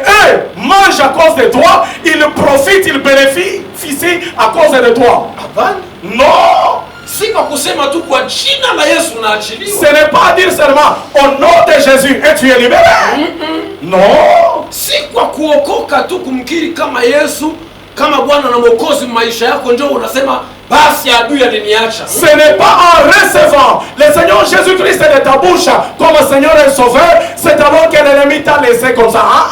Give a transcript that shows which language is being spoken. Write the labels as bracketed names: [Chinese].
[French] Eux mangent à cause de toi, ils profitent, ils bénéficient à cause de toi. [Swahili] hapana. [French] Non, [Swahili] Si kwa kusema tu kwa jina la Yesu [French] ce [Swahili] naachiliwa, [French] n'est pas dire seulement au nom de Jésus et tu es libéré. Non, [Swahili] si kwa kuokoka tu kumkiri kama Yesu kama Bwana na Mwokozi maisha yako ndio unasema basi adui aliniacha. [French] ce n'est pas en recevant le Seigneur Jésus-Christ de ta bouche comme Seigneur et Sauveur, c'est alors que l'ennemi t'a laissé comme ça.